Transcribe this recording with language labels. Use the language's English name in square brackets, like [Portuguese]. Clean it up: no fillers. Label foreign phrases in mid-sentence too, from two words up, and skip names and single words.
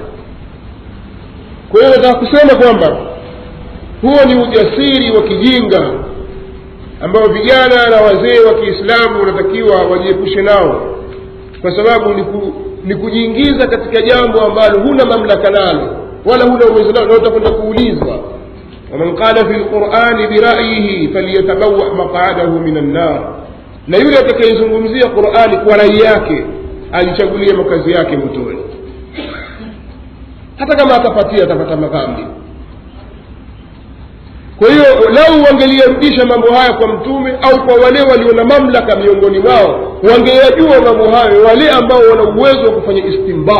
[Swahili] Kwa hiyo nataka kusema kwamba huo ni ujasiri wa kijinga ambao vijana na wazee wa Kiislamu wanatakiwa wajiepushe nao, kwa sababu ni kujiingiza katika jambo ambalo huna mamlaka nalo wala huna uwezo nalo, na utakwenda kuulizwa. [Arabic] ومن قال في القرآن برأيه فليتبوأ مقعده من النار. [Swahili] na yule atakayezungumzia Qur'ani kwa rai yake ajichagulie makazi yake motoni, hata kama atapata madhambi. Kwa hiyo lau wangelirudisha mambo haya kwa Mtume au kwa wale walio na mamlaka miongoni mwao, wangeyajua mambo hayo wale ambao wana uwezo wa kufanya istinbat.